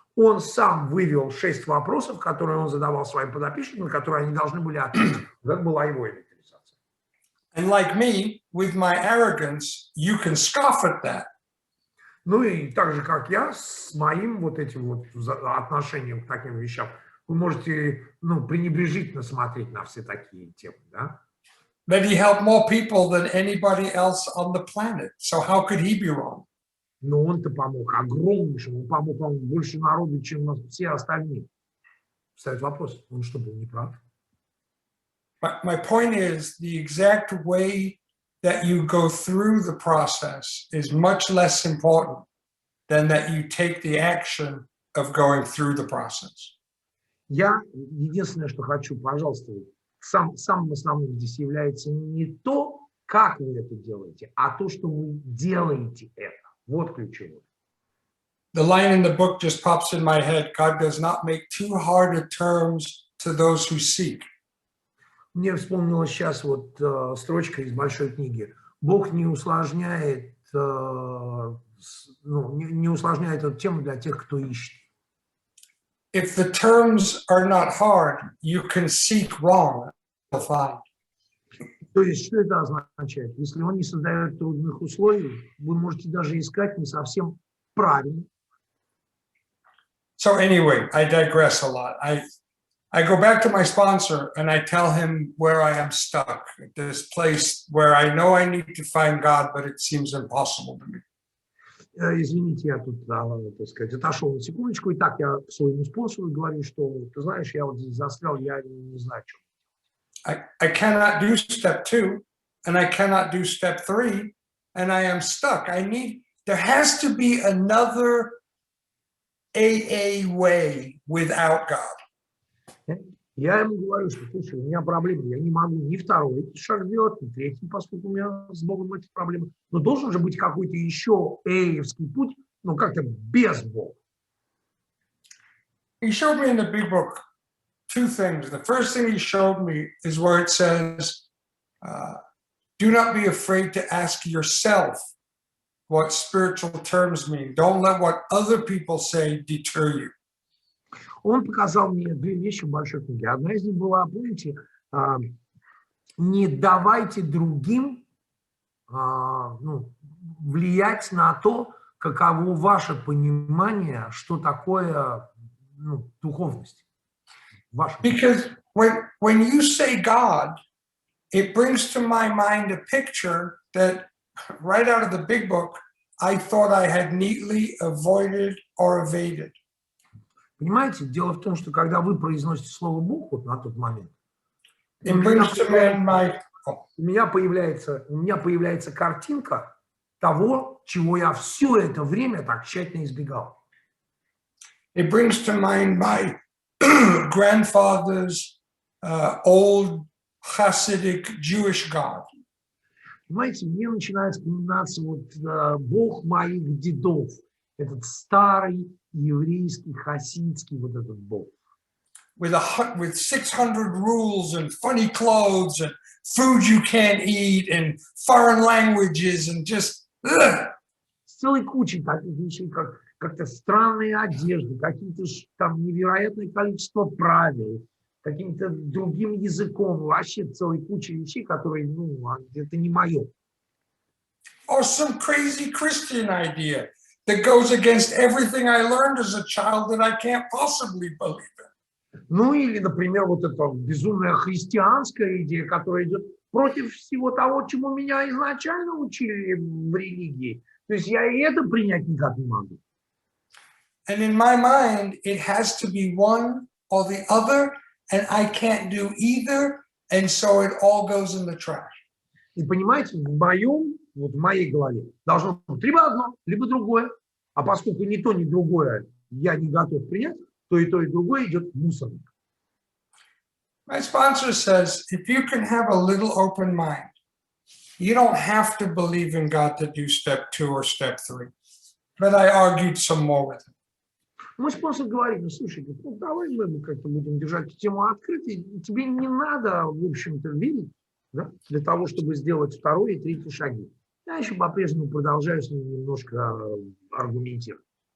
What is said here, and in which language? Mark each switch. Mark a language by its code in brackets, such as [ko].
[ru] Он сам вывел 6 вопросов, которые он задавал своим подопечным, на которые они должны были ответить. Это была его инвентаризация. [en] And like me, with my arrogance, you can scoff at that. [ru] Ну и так же, как я, с моим вот этим вот отношением к таким вещам, вы можете, пренебрежительно смотреть на все такие темы, да? [en] That he helped more people than anybody else on the planet. So how could he be wrong? [ru] Но он-то помог огромнейшему, он помог больше народу, чем все остальные. Встает вопрос, он что, был неправ? [en] My point is, the exact way that you go through the process is much less important than that you take the action of going through the process. [ru] Я единственное, что хочу, пожалуйста, самым основным здесь является не то, как вы это делаете, а то, что вы делаете это. Вот ключевое. [en] The line in the book just pops in my head. God does not make too hard of terms to those who seek. [ru] Мне вспомнилась сейчас вот строчка из большой книги. Бог не усложняет, не усложняет эту тему для тех, кто ищет. [en] If the terms are not hard, you can seek wrong to find. [ru] То есть, что это означает? Если он не создает трудных условий, вы можете даже искать не совсем правильно. [en] So anyway, I digress a lot. I go back to my sponsor and I tell him where I am stuck, at this place where I know I need to find God, but it seems impossible to me. [ru] Извините, я тут, так сказать, отошел на секундочку, и так я своему спонсору говорю, что, ты знаешь, я вот здесь застрял, я не знаю, что. [en] I cannot do step 2, and I cannot do step 3, and I am stuck. There has to be another AA way without God. [ru] Я ему говорю, что, слушай, у меня проблемы, я не могу ни второй шаг сделать, ни третий, поскольку у меня с Богом эти проблемы. Но должен же быть какой-то еще эевский путь, как-то без Бога. [en] He showed me in the big book 2 things. The first thing he showed me is where it says, do not be afraid to ask yourself what spiritual terms mean. Don't let what other people say deter you. [ru] Он показал мне 2 вещи в большой книге. Одна из них была, помните, не давайте другим влиять на то, каково ваше понимание, что такое духовность. [en] Because when you say God, it brings to my mind a picture that right out of the big book, I thought I had neatly avoided or evaded. [ru] Понимаете, дело в том, что когда вы произносите слово Бог вот на тот момент, у [en] it brings to mind my, [ru] меня появляется картинка того, чего я все это время так тщательно избегал. [en] it brings to mind my grandfather's old Hasidic Jewish God. [ru] Понимаете, мне начинает вспоминаться вот Бог моих дедов, этот старый еврейский, хасидский вот этот Бог. [en] With 600 rules and funny clothes and food you can't eat and foreign languages and just [ru] С целой кучей таких вещей, как-то странные одежды, какие-то там невероятное количество правил, каким-то другим языком, вообще целой кучей вещей, которые, ну, это не мое. [en] or some crazy Christian idea that goes against everything I learned as a child that I can't possibly believe in. [ru] Ну или, например, вот эта безумная христианская идея, которая идет против всего того, чему меня изначально учили в религии. То есть я и это принять никак не могу. [en] And in my mind, it has to be one or the other, and I can't do either, and so it all goes in the trash. [ru] И понимаете, в моей голове должно быть либо одно, либо другое. А поскольку ни то, ни другое я не готов принять, то и другое идет в мусорник. [en] My sponsor says, if you can have a little open mind, you don't have to believe in God to do step 2 or step 3. But I argued some more with him. [ru] Мой спонсор говорит, ну, слушай, ну, давай мы как-то будем держать тему открытой. Тебе не надо, в общем-то, верить, да, для того, чтобы сделать второй и третий шаги. Я еще по-прежнему продолжаю с ним немножко аргументировать.